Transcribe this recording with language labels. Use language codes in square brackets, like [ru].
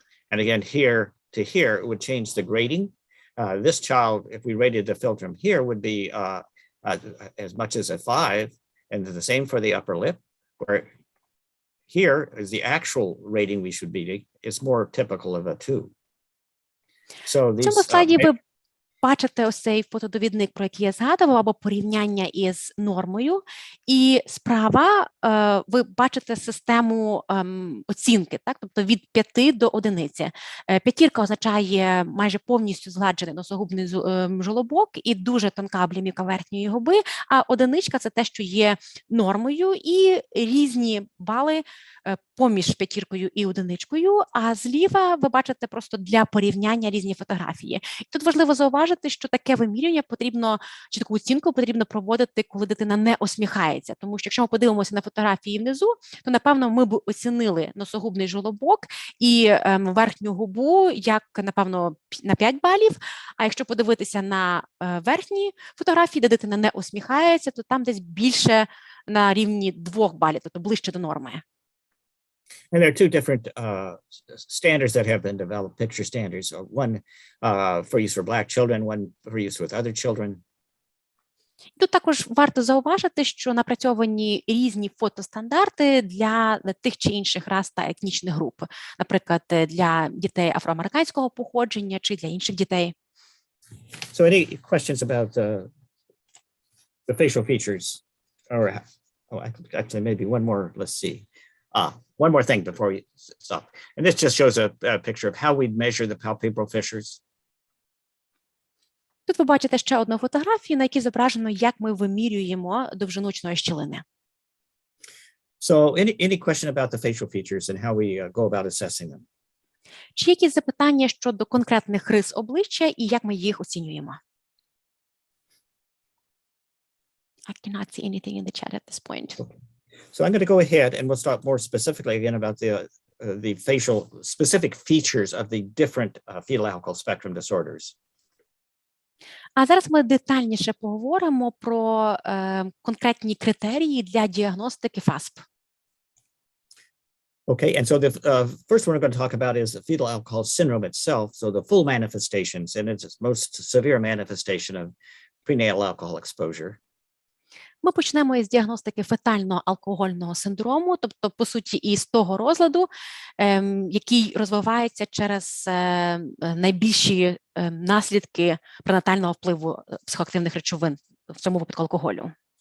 [en] And again, here to here, it would change the grading. This child, if we rated the philtrum here, would be as much as a 5, and the same for the upper lip, where here is the actual rating we should be. It's more typical of a 2. [uk] В цьому слайді ви бачите ось цей фотодовідник, про який я згадувала, або порівняння із нормою. І справа ви бачите систему оцінки, так? Тобто від 5 до 1. П'ятірка означає майже повністю згладжений носогубний жолобок і дуже тонка облямівка верхньої губи, а 1 – це те, що є нормою, і різні бали поміж 5 і 1, а зліва ви бачите просто для порівняння різні фотографії. І тут важливо зауважити, зауважити, що таке вимірювання потрібно, чи таку оцінку потрібно проводити, коли дитина не усміхається. Тому що якщо ми подивимося на фотографії внизу, то, напевно, ми б оцінили носогубний жолобок і верхню губу, як, напевно, на 5 балів. А якщо подивитися на верхні фотографії, де дитина не усміхається, то там десь більше на рівні 2 балів, тобто ближче до норми. [en] And there are two different standards that have been developed, picture standards. One for use for Black children, one for use with other children. [uk] Тут також варто зауважити, що напрацьовані різні фотостандарти для тих чи інших рас та етнічних груп, наприклад, для дітей афроамериканського походження чи для інших дітей. [en] So any questions about the facial features? Or actually, maybe one more, let's see. One more thing before we stop. And this just shows a picture of how we'd measure the palpebral fissures. [uk] Тут ви бачите ще одну фотографію, на якій зображено, як ми вимірюємо довжину очної щілини. [en] So any question about the facial features and how we go about assessing them? [uk] Чи є якісь запитання щодо конкретних рис обличчя і як ми їх оцінюємо? [en] I cannot see anything in the chat at this point. Okay. So I'm going to go ahead and we'll talk more specifically again about the facial specific features of the different fetal alcohol spectrum disorders. [uk] А зараз ми детальніше поговоримо про конкретні критерії для діагностики ФАСП. [en] Okay, and so the first one we're going to talk about is the fetal alcohol syndrome itself. So the full manifestations, and it's its most severe manifestation of prenatal alcohol exposure. [uk] Ми почнемо із діагностики фетального алкогольного синдрому, тобто, по суті, із того розладу, який розвивається через найбільші наслідки пренатального впливу психоактивних речовин, в цьому випадку алкоголю.